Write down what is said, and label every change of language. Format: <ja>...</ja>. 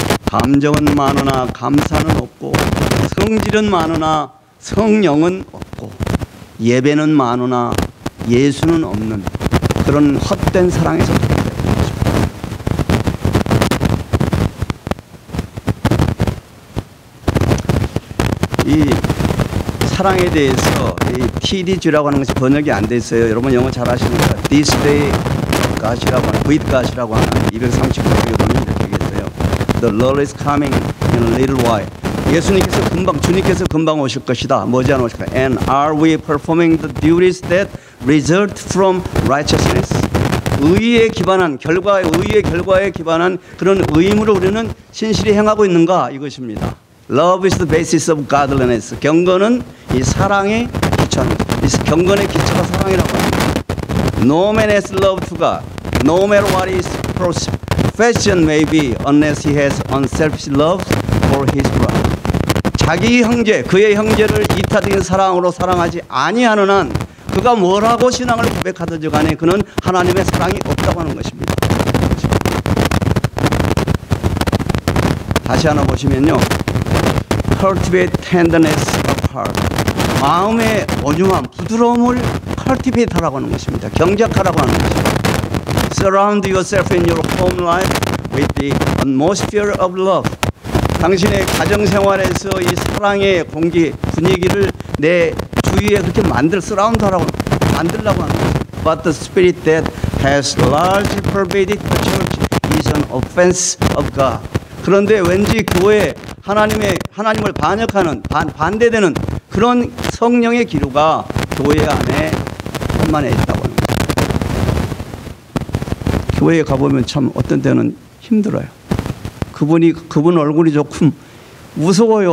<ko>감정은 많으나 감사는 없고 성질은 많으나 성령은 없고 예배는 많으나 예수는 없는 그런 헛된 사랑에서 이 사랑에 대해서 이 TDG라고 하는 것이 번역이 안 돼 있어요. 여러분 영어 잘 아시니까</ko> <en>This day God</en> <ko>이라고 하는</ko> <en>with God</en> <ko>이라고 하는 239쪽에 보면 이렇게 얘기했어요.</ko> <en>The Lord is coming in a little while.</en> <ko>예수님께서 주님께서 금방 오실 것이다. 머지않아 오실 것이다.</ko> <en>And are we performing the duties that result from righteousness?</en> <ko>의의 결과에 기반한 그런 의무를 우리는 신실히 행하고 있는가 이것입니다.</ko> <en>Love is the basis of godliness.</en> <ko>경건은 이 사랑의 기초입니다. 이 경건의 기초가 사랑이라고 합니다.</ko> <en>No man has love to God, no matter what his profession may be, unless he has unselfish love for his brother.</en> <ko>자기 형제, 그의 형제를 이타적인 사랑으로 사랑하지 아니하는 한 그가 뭐라고 신앙을 고백하든지 간에 그는 하나님의 사랑이 없다고 하는 것입니다. 다시 하나 보시면요.</ko> <en>Cultivate tenderness of heart.</en> <ko>마음의 오중함, 부드러움을 cultivate 하라고 하는 것입니다. 경작하라고 하는 것입니다.</ko> <en>Surround yourself in your home life with the atmosphere of love.</en> <ko>당신의 가정생활에서 이 사랑의 분위기를 내 주위에 그렇게 surround하라고 만들라고 하는 것입니다.</ko> <en>But the spirit that has largely pervaded the church is an offense of God.</en> <ko>그런데 왠지 교회 하나님을 반역하는 반대되는 그런 성령의 기류가 교회 안에 충만해 있다고 합니다. 교회에 가보면 참 어떤 때는 힘들어요. 그분 얼굴이 조금 무서워요.</ko>